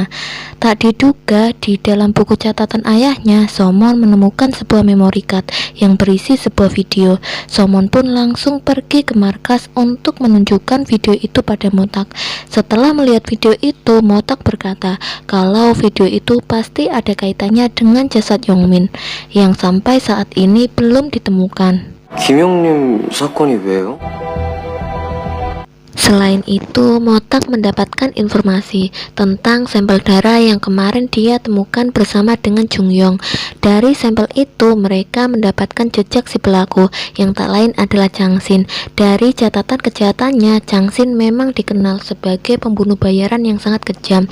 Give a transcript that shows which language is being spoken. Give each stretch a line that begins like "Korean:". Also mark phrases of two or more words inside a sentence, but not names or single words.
Indonesian: Tak diduga, di dalam buku catatan ayahnya, Somon menemukan sebuah
English: memory card
Indonesian: yang berisi sebuah video. Somon pun langsung pergi ke markas untuk menunjukkan video itu pada Motak. Setelah melihat video itu, Motak berkata kalau video itu pasti ada kaitannya dengan jasad Yongmin yang sampai saat ini belum ditemukan.
Korean: 김영님 사건이 왜요?
Indonesian: Selain itu, Motak mendapatkan informasi tentang sampel darah yang kemarin dia temukan bersama dengan Jung Yong. Dari sampel itu, mereka mendapatkan jejak si pelaku yang tak lain adalah Chang Xin. Dari catatan kejahatannya, Chang Xin memang dikenal sebagai pembunuh bayaran yang sangat kejam.